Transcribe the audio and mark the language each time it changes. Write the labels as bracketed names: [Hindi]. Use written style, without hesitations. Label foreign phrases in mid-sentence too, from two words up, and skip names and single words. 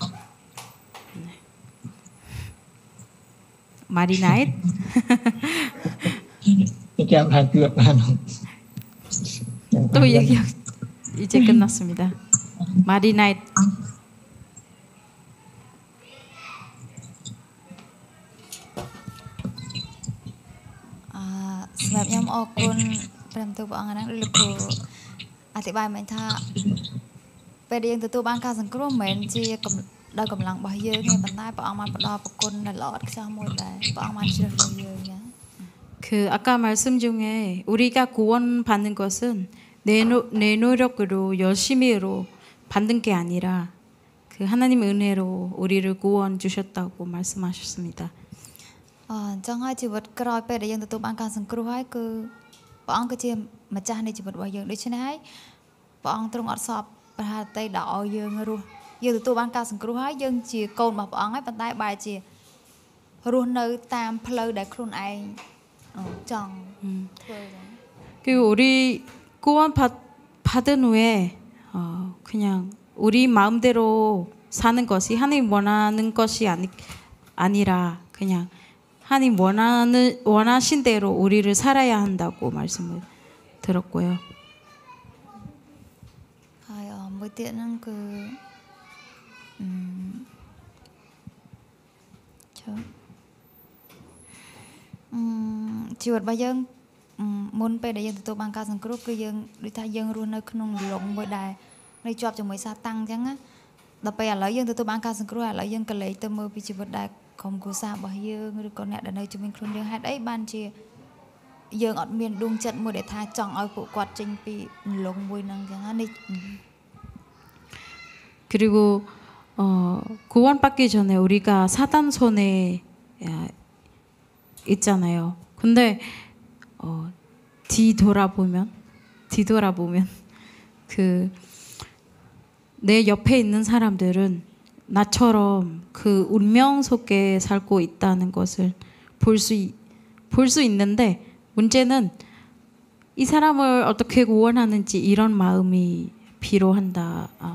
[Korean] 마리나잇 또 얘기 이제 끝났습니다. 마리나잇 [Khmer] សម្រាប់ខ្ញុំអរគុណព្រះបន្ទូលព្រះអង្គហ្នឹងលោកគ្រូអធិប្បាយមិញថាពេលដែលយើងទទួលបានការសង្គ្រោះមិនមែនជាដោយកម្លាំងរបស់យើងទេប៉ុន្តែព្រះអង្គបានផ្ដល់ប្រគុណដែលល្អឥតខ្ចោះមួយដែរព្រះអង្គបានជ្រើសរើសយើងណា [Korean] 그 아까 말씀 중에 우리가 구원받는 것은 내 노력으로 열심히로 받는 게 아니라 그 하나님 은혜로 우리를 구원 주셨다고 말씀하셨습니다. [Khmer] អញ្ចឹងហើយជីវិតក្រោយពេលដែលយើងទទួលបានការសង្គ្រោះហើយគឺព្រះអង្គគឺជាម្ចាស់នៃជីវិតរបស់យើងដូច្នេះហើយព្រះអង្គទ្រង់អត់សពប្រហារតីដល់ឲ្យយើងរស់យើងទទួលបានការសង្គ្រោះហើយយើងជាកូនរបស់ព្រះអង្គហើយប៉ុន្តែបែរជារស់នៅតាមផ្លូវដែលខ្លួនឯងចង់ធ្វើចឹង [Korean] 그리고 우리 구원받은 후에 그냥 우리 마음대로 사는 것이 하나님 원하는 것이 아니라 그냥 하나님 원하신 대로 우리를 살아야 한다고 말씀을 들었고요. [Khmer] ហើយមួយទៀតហ្នឹងគឺជីវិតរបស់យើងមុនពេលដែលយើងទទួលបានការសង្គ្រោះគឺយើងដូចថាយើងរ ស់នៅក្នុងលំមួយដែលនៅជាប់ជាមួយសាតាំងអញ្ចឹងណាដល់ពេលឥឡូវយើងទទួលបានការសង្គ្រោះឥឡូវយើងក៏លេចទៅមើលពីជីវិតដែលក្រុមគ្រួសាររបស់យើងឬក៏អ្នកដែលនៅជុំវិញខ្លួនយើងហេតុអីបានជាយើងអត់មានដួងចិត្តមួយដែលថាចង់ឲ្យពួកគាត់ចេញពីលំមួយហ្នឹងអញ្ចឹងណានេះ [Korean] 그리고 구원받기 전에 우리가 사단 손에 있잖아요. 근데 뒤돌아보면 그 내 옆에 있는 사람들은 나처럼 그 운명 속에 살고 있다는 것을 볼 수 있는데 문제는 이 사람을 어떻게 구원하는지 이런 마음이 필요한다.